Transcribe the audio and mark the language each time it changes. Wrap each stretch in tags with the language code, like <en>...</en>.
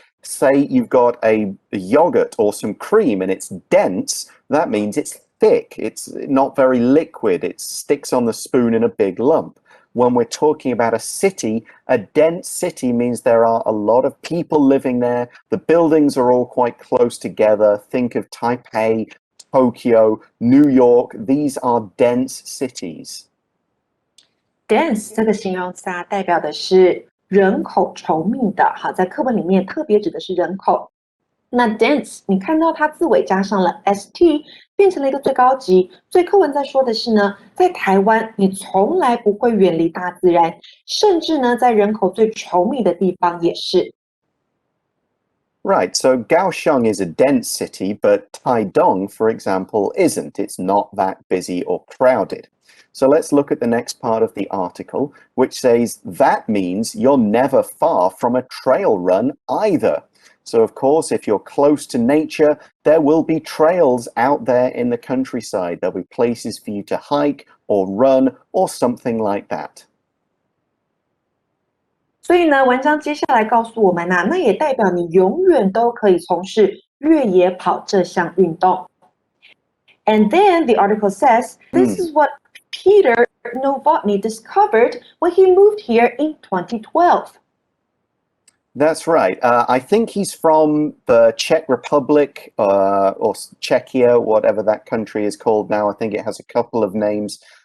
<en>Say you've got a yogurt or some cream and it's dense, that means it's thick, it's not very liquid, it sticks on the spoon in a big lump. When we're talking about a city, a dense city means there are a lot of people living there, the buildings are all quite close together. Think of Taipei, Tokyo, New York, these are dense cities.</en> <zh>Dense 这个形容词代表的是人口稠密的，好，在课文里面特别指的是人口。那 dense 你看到它字尾加上了 st， 变成了一个最高级。所以课文在说的是呢，在台湾你从来不会远离大自然，甚至呢在人口最稠密的地方也是。</zh> <en>Right, so Kaohsiung is a dense city, but Taidong, for example, isn't. It's not that busy or crowded. So let's look at the next part of the article, which says that means you're never far from a trail run either. So of course, if you're close to nature, there will be trails out there in the countryside. There'll be places for you to hike or run or something like that.</en> <zh>所以呢，文章接下来告诉我们那也代表你永远都可以从事越野跑这项运动。</zh> <en>And then the article says, this is what Peter Novotny discovered when he moved here in 2012. That's right. I think he's from the Czech Republic or Czechia, whatever that country is called now. I think it has a couple of names.</en>